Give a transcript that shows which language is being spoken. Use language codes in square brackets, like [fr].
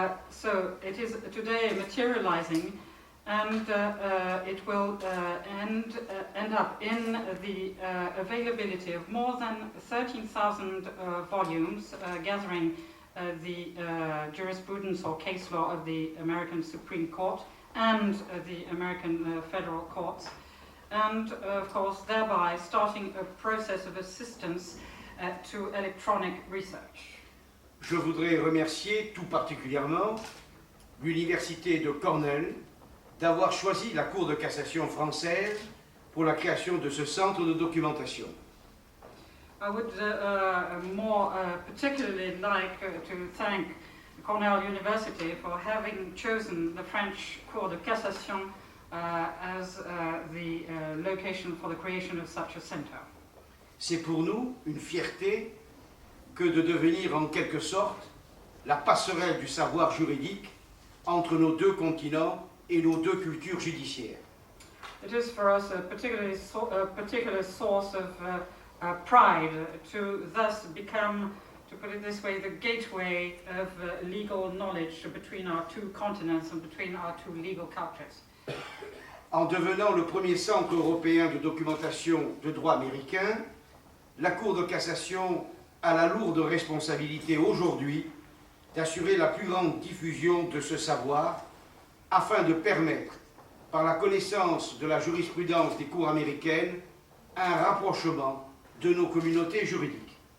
[en] So it is today materializing, and it will end up in the availability of more than 13,000 volumes gathering the jurisprudence or case law of the American Supreme Court and the American federal courts, and of course thereby starting a process of assistance to electronic research. [fr] Je voudrais remercier tout particulièrement l'Université de Cornell d'avoir choisi la Cour de cassation française pour la création de ce centre de documentation. [en] I would more particularly like to thank Cornell University for having chosen the French Cour de Cassation as the location for the creation of such a center. [fr] C'est pour nous une fierté que de devenir en quelque sorte la passerelle du savoir juridique entre nos deux continents et nos deux cultures judiciaires. [en] It is for us a particular source of pride to thus become, to put it this way, the gateway of legal knowledge between our two continents and between our two legal cultures. [fr] En devenant le premier centre européen de documentation de droit américain, la Cour de cassation a la lourde responsabilité aujourd'hui d'assurer la plus grande diffusion de ce savoir afin de permettre, par la connaissance de la jurisprudence des cours américaines, un rapprochement de nos communautés juridiques.